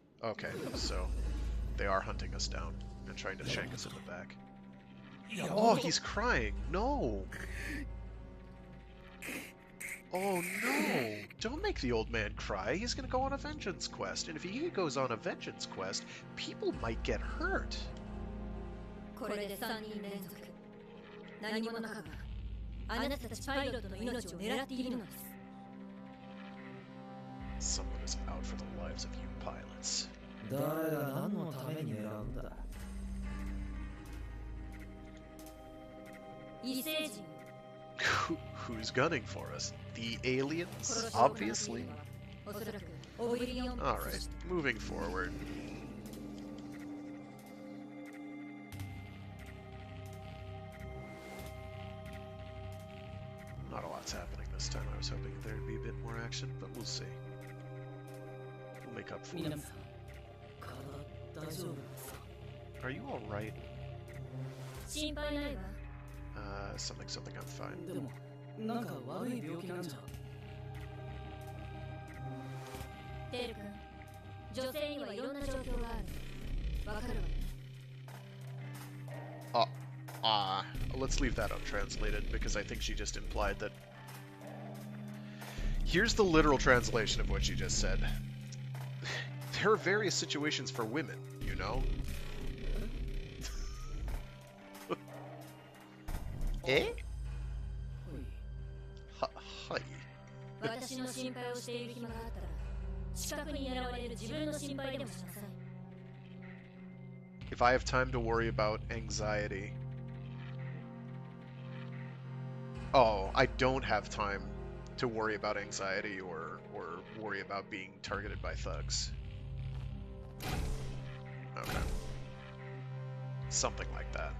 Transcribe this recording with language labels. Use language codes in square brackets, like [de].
[en] Okay, so they are hunting us down and trying to shank us in the back. Oh, he's crying! No! Oh no! Don't make the old man cry. He's gonna go on a vengeance quest, and if he goes on a vengeance quest, people might get hurt. [ja] これで3人連続何者かがあなたたちパイロットの命を狙っているのです [en] Someone is out for the lives of you pilots. [ja] 誰が何のために狙うんだ。異星人 [en] Who's gunning for us? The aliens? Obviously. [ja] おそらくオブリオン [en] Alright, moving forward. Not a lot's happening this time. I was hoping there'd be a bit more action, but we'll see. We'll make up for it. [ja] 皆さん、体大丈夫ですか？ [en] Are you alright? [ja] 心配ないわ [en] Something, something, I'm fine. [ja] でも、なんか悪い病気なんじゃ。テル君女性にはいろんな状況があるわかるわね [en] Let's leave that untranslated, because I think she just implied that... Here's the literal translation of what she just said. There are various situations for women, you know? Eh? Hi. [ja] 私の心配をしている暇があったら近くに狙われる自分の心配でもしなさい [en] If I have time to worry about anxiety... Oh, I don't have time to worry about anxiety or worry about being targeted by thugs. Okay. Something like that.